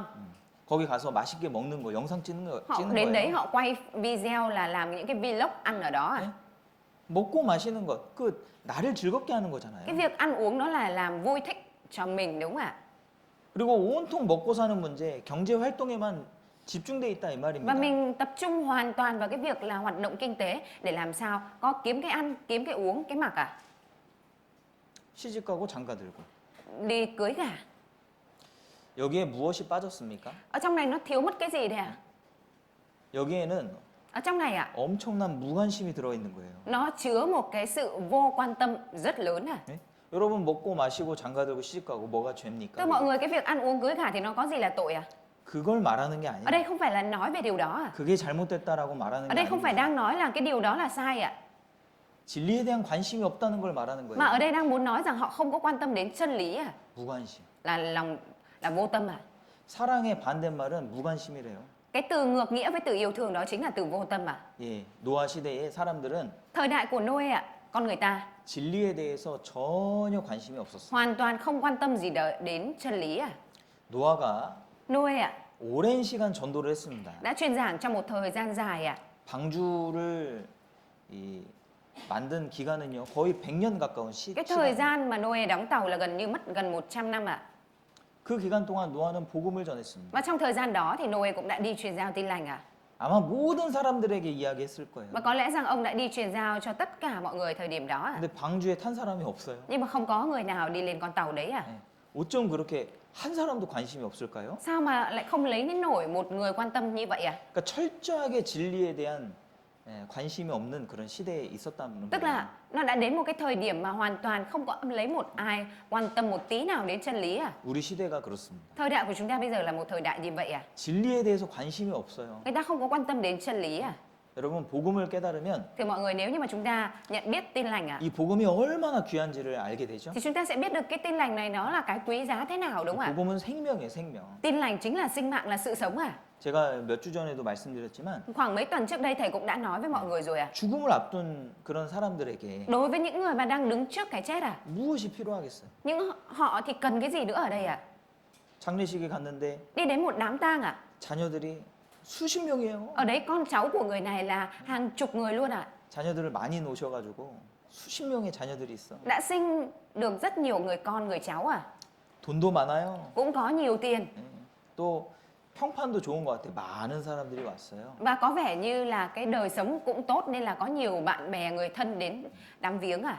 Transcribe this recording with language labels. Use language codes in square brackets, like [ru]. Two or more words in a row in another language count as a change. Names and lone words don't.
[ko] 거기 가서 맛있게 먹는 거 영상 [vi] họ [ko] 찍는 [vi] đến đấy [ko] 거예요. [vi] họ quay video là làm những cái vlog ăn ở đó à. [ko] 네? 먹고 마시는 것, 그 나를 즐겁게 하는 거잖아요. [vi] Cái việc ăn uống nó là làm vui thích cho mình đúng không ạ? [ko] 그리고 온통 먹고 사는 문제, 경제 활동에만 집중돼 있다 이 [vi] Và [ko] 말입니다. [vi] mình tập trung hoàn toàn vào cái việc là hoạt động kinh tế để làm sao có kiếm cái ăn, kiếm cái uống, cái mặc à. [ko] 시집 가고 장가 들고. [vi] Đi cưới gả. [ko] 여기에 무엇이 빠졌습니까? [vi] Ở trong này nó thiếu mất cái gì đây ạ? [ko] 여기에는 [vi] Ở trong này ạ, [ko] 엄청난 무관심이 들어 있는 거예요. [vi] nó chứa một cái sự vô quan tâm rất lớn à. [ko] 네? 여러분 먹고 마시고 장가 들고 시집 가고 뭐가 죄입니까? [vi] Thưa mọi người, cái việc ăn uống cưới gả thì nó có gì là tội à? [ko] 그걸 말하는 게 [vi] Ở [ko] 아니에요. [vi] đây không phải là nói về điều đó à? [ko] 그게 잘못됐다라고 말하는 [vi] Ở [ko] 게 [vi] đây không phải [ko] 아니에요. [vi] đang nói là cái điều đó là sai ạ. [ko] 진리에 대한 관심이 없다는 걸 말하는 [vi] Mà ở [ko] 거예요. [vi] đây đang muốn nói rằng họ không có quan tâm đến chân lý à? [ko] 무관심. [vi] Là vô tâm à? [ko] 사랑의 반대말은 무관심이래요. [vi] Cái từ ngược nghĩa với từ yêu thương đó chính là từ vô tâm à? [ko] 예, 노아 시대의 사람들은 [vi] Thời đại của Noe ạ, con người ta [ko] 진리에 대해서 전혀 관심이 없었어요. [vi] hoàn toàn không quan tâm gì đến chân lý à? [ko] 노아가 [vi] Noe ạ, [ko] 오랜 시간 전도를 했습니다. [vi] đã truyền giảng trong một thời gian dài à? [ko] 방주를 만든 기간은요 거의 100년 가까운 [vi] Cái thời [ko] 시간. [vi] gian mà Noe đóng tàu là gần như mất gần 100 năm ạ. [ko] 그 기간 동안 노아는 복음을 전했습니다. [vi] Và trong thời gian đó thì Noe cũng đã đi truyền giao tin lành à? [ko] 아마 모든 사람들에게 이야기했을 거예요. [vi] Và có lẽ rằng ông đã đi truyền giao cho tất cả mọi người thời điểm đó à? [ko] 근데 방주에 탄 사람이 없어요. [vi] Nhưng mà không có người nào đi lên con tàu đấy à? [ko] 예. 어쩜 그렇게 한 사람도 관심이 없을까요? [vi] Sao mà lại không lấy đến nổi một người quan tâm như vậy à? [ko] 그러니까 철저하게 진리에 대한 관심이 없는 그런 시대에 있었다는 [vi] Tức [ko] 거예요. [vi] là nó đã đến một cái thời điểm mà hoàn toàn không có lấy một ai quan tâm một tí nào đến chân lý à? [ko] 우리 시대가 그렇습니다. [vi] Thời đại của chúng ta bây giờ là một thời đại như vậy à? [ko] 진리에 대해서 관심이 없어요. [vi] Người ta không có quan tâm đến chân lý à? [ko] 여러분 복음을 깨달으면 [vi] Thì mọi người, nếu như mà chúng ta nhận biết tin lành à, [ko] 이 복음이 얼마나 귀한지를 알게 되죠. [vi] thì chúng ta sẽ biết được cái tin lành này nó là cái quý giá thế nào đúng không ạ? [ko] 복음은 생명이에요, 생명. [vi] Tin lành chính là sinh mạng, là sự sống à? [ko] 제가 몇 주 전에도 말씀드렸지만 [vi] Khoảng mấy tuần trước đây thầy cũng đã nói với mọi người rồi à? [ko] 죽음을 앞둔 그런 사람들에게 [vi] Đối với những người mà đang đứng trước cái chết à, [ko] 무엇이 필요하겠어요? [vi] những họ thì cần cái gì nữa ở đây à? [ko] 장례식에 갔는데 [vi] Đi đến một đám tang à? [ko] 자녀들이 수십 명이에요. [vi] Ở đấy con cháu của người này là hàng chục người luôn à? [ko] 자녀들을 많이 놓으셔가지고 수십 명의 자녀들이 있어. [vi] Đã sinh được rất nhiều người con, người cháu à? [ko] 돈도 많아요. [vi] Cũng có nhiều tiền. [ko] 예. 또 평판도 좋은 것 같아요. 많은 사람들이 왔어요. [vi] Và có vẻ như là cái đời sống cũng tốt nên là có nhiều bạn bè, người thân đến đám viếng à?